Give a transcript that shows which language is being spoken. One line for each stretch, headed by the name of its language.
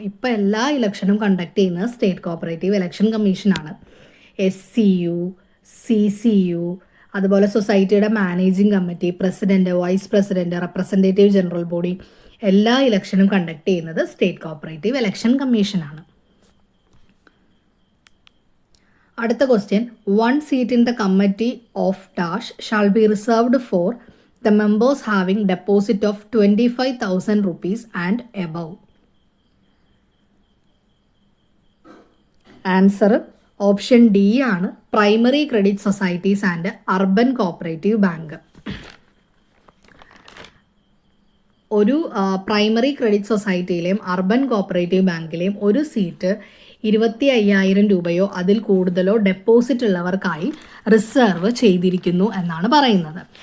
Malayalam: ഇപ്പോൾ എല്ലാ ഇലക്ഷനും കണ്ടക്ട് ചെയ്യുന്നത് സ്റ്റേറ്റ് കോപ്പറേറ്റീവ് ഇലക്ഷൻ കമ്മീഷനാണ്. SCU, CCU, അതുപോലെ സൊസൈറ്റിയുടെ managing committee, president, vice president, representative general body, എല്ലാ ഇലക്ഷനും കണ്ടക്ട് ചെയ്യുന്നത് സ്റ്റേറ്റ് കോപ്പറേറ്റീവ് ഇലക്ഷൻ കമ്മീഷനാണ്. അടുത്ത question,
English: 1 seat in the committee of dash shall be reserved for the members having deposit of 25,000 rupees and above. Answer option D ആണ്, primary credit societies and urban cooperative bank.
Malayalam: ഒരു primary credit സൊസൈറ്റിയിലെയും urban cooperative ബാങ്കിലെയും ഒരു seat 25,000 രൂപയോ അതിൽ കൂടുതലോ deposit ഉള്ളവർക്കായി reserve ചെയ്തിരിക്കുന്നു എന്നാണ് പറയുന്നത്.